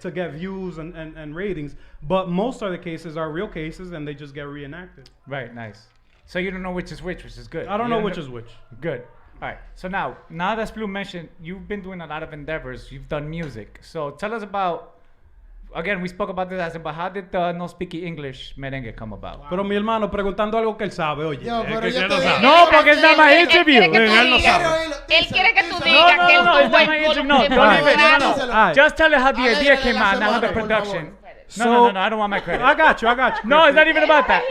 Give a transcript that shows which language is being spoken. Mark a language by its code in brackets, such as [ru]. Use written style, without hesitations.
[en] to get views and ratings. But most of the cases are real cases and they just get reenacted. Right, nice. So you don't know which is which is good. I don't know which is which. Good. All right. So now that Blue mentioned, you've been doing a lot of endeavors. You've done music. So tell us about. Again, we spoke about this, but how did the No Speaky English merengue come about? [es] Pero mi hermano preguntando algo que él sabe, oye. No, porque es nada más interview. Él quiere que tú digas que [en] no, it's not my interview. No, don't even. No. Just tell her how the idea came out, not how the production. No, I don't want my credit. I got you. No, it's not even about that.